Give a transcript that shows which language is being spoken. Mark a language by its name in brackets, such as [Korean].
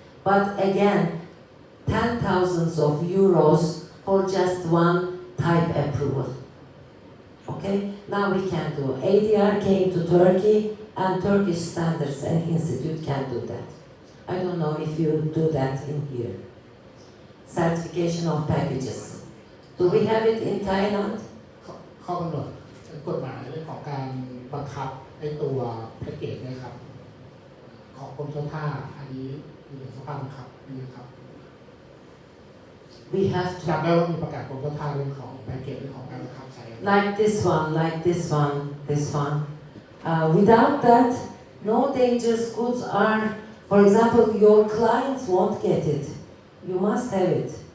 [English] But again, 10,000s of euros for just one type approval. Okay, now we can do. ADR came to Turkey, and Turkish Standards and Institute can do that. I don't know if you do that in here. Certification of packages. Do we have it in Thailand? [Thai] ข้อกำหนดกฎหมายเรื่องของการบังคับไอ้ตัวแพ็กเกจนะครับของกรมเจ้าท่าอันนี้มีสภาพบังคับนี่ครับ [English] We have [Thai] จำ [English] to. [Thai] ได้ว่ามีประกาศกรมเจ้าท่าเรื่องของแพ็กเกจเรื่องของการบังคับใช้ [English] Like this one, this one. Without that, no dangerous goods are, for example, your clients won't get it. You must have it.